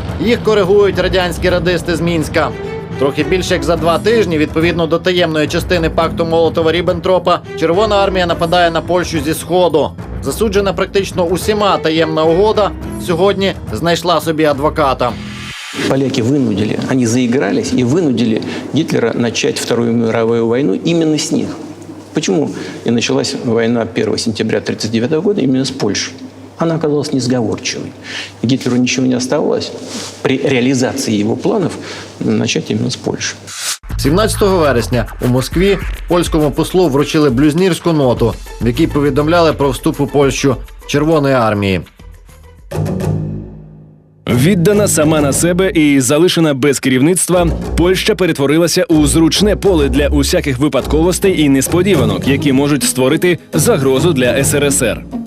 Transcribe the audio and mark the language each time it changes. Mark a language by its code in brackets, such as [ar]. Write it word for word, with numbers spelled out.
[uk] Їх коригують радянські радисти з Мінська. Трохи більше як за два тижні, відповідно до таємної частини пакту Молотова-Ріббентропа, Червона армія нападає на Польщу зі Сходу. Засуджена практично усіма таємна угода, сьогодні знайшла собі адвоката. [ru] Поляки вынудили, они заигрались и вынудили Гитлера начать Вторую мировую войну именно с них. Почему и началась война первого сентября тысяча девятьсот тридцать девятого года именно с Польшей? Она оказалась несговорчивой. Гитлеру ничего не оставалось при реализации его планов начать именно с Польши. [uk] сімнадцятого вересня у Москві польському послу вручили блюзнірську ноту, в якій повідомляли про вступ у Польщу Червоної армії. Віддана сама на себе і залишена без керівництва, Польща перетворилася у зручне поле для усяких випадковостей і несподіванок, які можуть створити загрозу для ес ер ес ер.